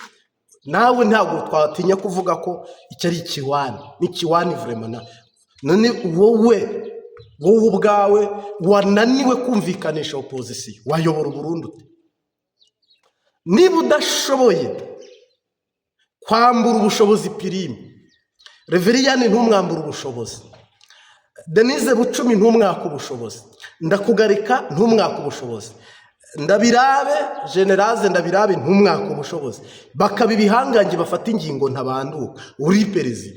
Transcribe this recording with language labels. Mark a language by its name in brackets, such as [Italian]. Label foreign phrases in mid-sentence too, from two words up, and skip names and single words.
[Kinyarwanda] Nawe ntabwo twatinya kuvuga ko icyo ari ikiwani, ni ikiwani vraiment. None wowe ubwawe wananiwe kumvikanisha opposition, wayobora Burundi ute? Niba udashoboye kwambura ubushobozi Pirime, Reveriyani ntumwambura ubushobozi, Denise Bucumi ntumwaka ubushobozi, Ndakugarika ntumwaka ubushobozi, Ndabirabe Generase Ndabirabe ntumwaka ubushobozi, bakaba ibihangange bafata ingingo ntabanduka, uri perezida.